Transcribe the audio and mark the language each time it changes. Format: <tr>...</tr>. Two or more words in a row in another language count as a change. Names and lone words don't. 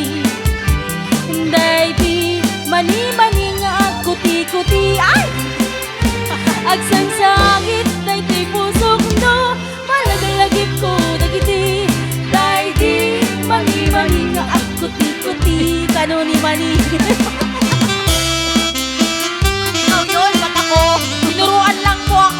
<ilo>Daydi, mani-mani nga agkuti-kuti. Ay! Agsangsangit, daydi pusok no, malagalagip ko dagiti. Daydi, mani-mani nga agkuti-kuti. Kano ni mani?</ilo> <tl>Ikaw yun, ba't ako? Tinuruan lang po ako.</tl>